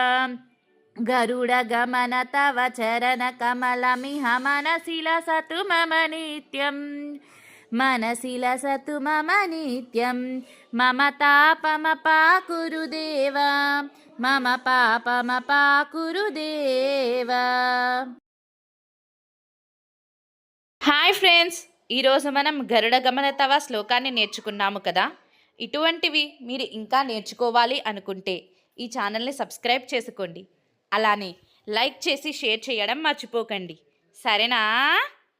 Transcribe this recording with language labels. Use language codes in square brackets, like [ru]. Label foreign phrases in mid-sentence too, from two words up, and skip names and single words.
[sa] गरुडगमन तव चरणकमलमिह मनसि लसतु मम नित्यम्। मनसि लसतु मम नित्यं मम तापमपाकुरु देवा। मम पापमपाकुरु देवा। [en] Hi friends, [te] ఈరోజు మనం గరుడగమన తవ శ్లోకాన్ని నేర్చుకున్నాము కదా. ఇటువంటివి మీరు ఇంకా నేర్చుకోవాలి అనుకుంటే ఈ ఛానల్ని సబ్స్క్రైబ్ చేసుకోండి. అలానే లైక్ చేసి షేర్ చేయడం మర్చిపోకండి. సరేనా?